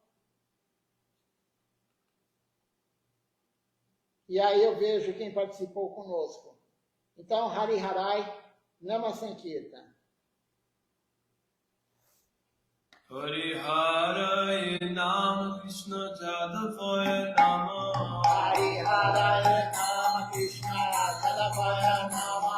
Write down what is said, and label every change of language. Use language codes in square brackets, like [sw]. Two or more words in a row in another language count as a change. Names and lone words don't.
[pt] E aí eu vejo quem participou conosco. Então, [sa] हरि हरये, नाम संकीर्तन. हरि हरये नमः कृष्ण यादवाय नमः. हरि हरये नमः कृष्ण यादवाय नमः.